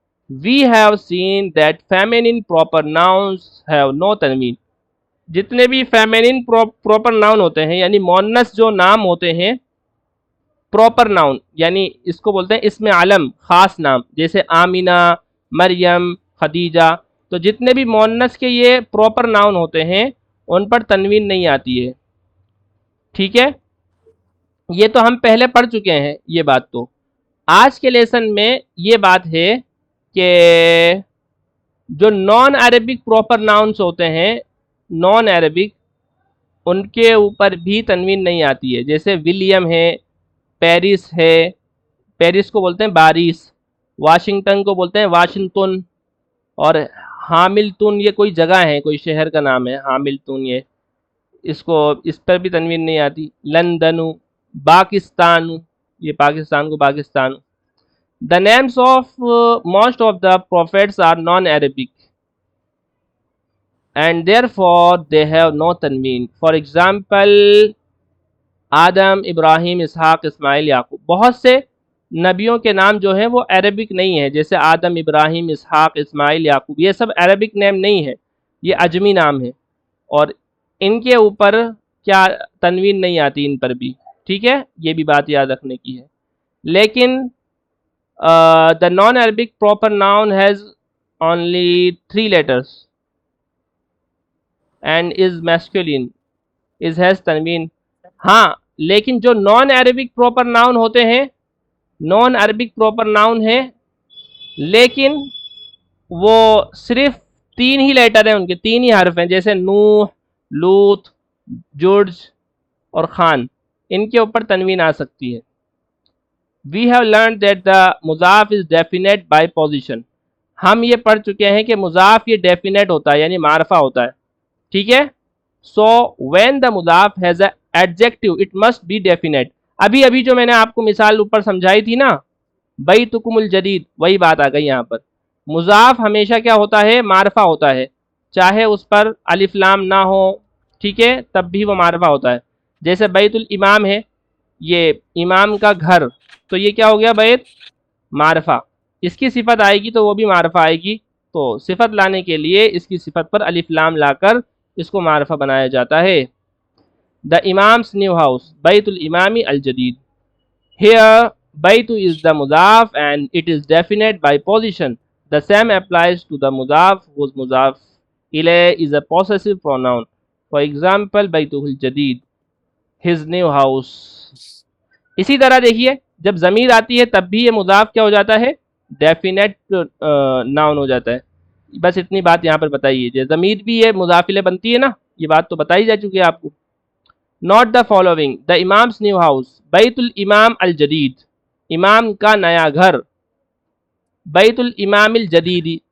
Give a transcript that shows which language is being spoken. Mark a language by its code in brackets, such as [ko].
[en] We have seen that feminine proper nouns have no تنوین. [ur] جتنے بھی feminine proper noun ہوتے ہیں، یعنی مؤنث جو نام ہوتے ہیں، پراپر ناؤن یعنی اس کو بولتے ہیں اسم علم، خاص نام، جیسے آمینہ، مریم، خدیجہ. تو جتنے بھی مؤنث کے یہ پراپر ناؤن ہوتے ہیں، ان پر تنوین نہیں آتی ہے. ٹھیک ہے. یہ تو ہم پہلے پڑھ چکے ہیں یہ بات. تو آج کے لیسن میں یہ بات ہے کہ جو نان عربک پراپر ناؤنس ہوتے ہیں، نان عربک، ان کے اوپر بھی تنوین نہیں آتی ہے. جیسے ولیم ہے، پیرس ہے، پیرس کو بولتے ہیں باریس، واشنگٹن کو بولتے ہیں واشنگٹن، اور حاملتن یہ کوئی جگہ ہے، کوئی شہر کا نام ہے حاملتن. یہ اس پر بھی تنوین نہیں آتی. لندن، پاکستان، یہ پاکستان کو Pakistan. [en] The names of most of the prophets are non-Arabic and therefore they have no tanween. For example, Adam, Ibrahim, Ishaq, Ismail, Yaqub. [ur] بہت سے نبیوں کے نام جو ہیں وہ عربک نہیں ہیں، جیسے آدم، ابراہیم، اسحاق، اسماعیل، یعقوب. یہ سب عربک نیم نہیں ہے، یہ عجمی نام ہے، اور ان کے اوپر کیا تنوین نہیں آتی ان پر بھی. ٹھیک ہے. یہ بھی بات یاد رکھنے کی ہے. لیکن [en] the non-Arabic proper noun has only 3 letters and is masculine, is has tanween. [ur] ہاں، لیکن جو نان عربک پراپر ناؤن ہوتے ہیں، نان عربک پراپر ناؤن ہے، لیکن وہ صرف 3 ہی لیٹر ہیں، ان کے 3 ہی حرف ہیں، جیسے نوح، لوط، جرج اور خان. ان کے اوپر تنوین آ سکتی ہے. [en] We have learned that the مضاف is definite by position. [ur] ہم یہ پڑھ چکے ہیں کہ مضاف یہ definite ہوتا ہے، یعنی معرفہ ہوتا ہے. ٹھیک ہے. [en] So when the مضاف has an adjective it must be definite. [ur] ابھی جو میں نے آپ کو مثال اوپر سمجھائی تھی نا، بیتکم الجدید، وہی بات آ گئی یہاں پر. مضاف ہمیشہ کیا ہوتا ہے؟ معرفہ ہوتا ہے، چاہے اس پر الف لام نہ ہو. ٹھیک ہے، تب بھی وہ معرفہ ہوتا ہے. جیسے بیت الامام ہے، یہ امام کا گھر، تو یہ کیا ہو گیا؟ بیت معرفہ. اس کی صفت آئے گی تو وہ بھی معرفہ آئے گی. تو صفت لانے کے لیے اس کی صفت پر الف لام لا کر اس کو معرفہ بنایا جاتا ہے. [en] the imam's new house، [ar] بیت الامام الجدید. [en] Here بیت is the مضاف and it is definite by position. The same applies to the مضاف whose مضاف الیہ is a possessive pronoun. For example [ar] بیتہ الجدید، [en] his new house. [ur] اسی طرح دیکھیے جب ضمیر آتی ہے تب بھی یہ مضاف کیا ہو جاتا ہے؟ ڈیفینیٹ ناؤن ہو جاتا ہے. بس اتنی بات یہاں پر بتائیے. ضمیر بھی یہ مضاف الیہ بنتی ہے نا، یہ بات تو بتائی جا چکی ہے آپ کو. [en] Note the following. The imam's new house, [ar] بیت الامام الجدید، [ur] امام کا نیا گھر. [en] بیت الامام الجدید.